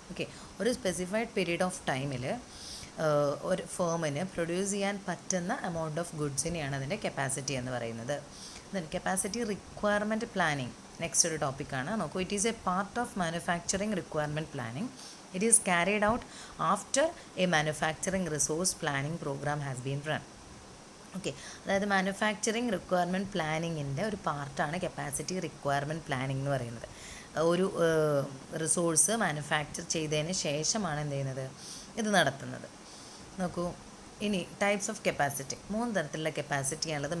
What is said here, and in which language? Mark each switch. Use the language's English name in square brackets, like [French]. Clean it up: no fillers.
[Malayalam] Okay, ഒരു specified period of ടൈമിൽ ഒരു ഫേമിന് പ്രൊഡ്യൂസ് ചെയ്യാൻ പറ്റുന്ന എമൗണ്ട് ഓഫ് ഗുഡ്സിനെയാണ് അതിൻ്റെ കപ്പാസിറ്റി എന്ന് പറയുന്നത്. Then capacity requirement planning next ഒരു ടോപ്പിക്കാണ്. [English] നോക്കൂ, it is a part of manufacturing requirement planning. It is carried out after a manufacturing resource planning program has been run. [Malayalam] Okay, അതായത് manufacturing requirement പ്ലാനിങ്ങിൻ്റെ ഒരു പാർട്ടാണ് capacity requirement planning എന്ന് പറയുന്നത്. ഒരു resource manufacture ചെയ്തതിന് ശേഷമാണ് എന്ത് ചെയ്യുന്നത്, ഇത് നടത്തുന്നത്. നോക്കൂ, ഇനി ടൈപ്സ് ഓഫ് കപ്പാസിറ്റി, 3 തരത്തിലുള്ള കപ്പാസിറ്റിയാണുള്ളത്.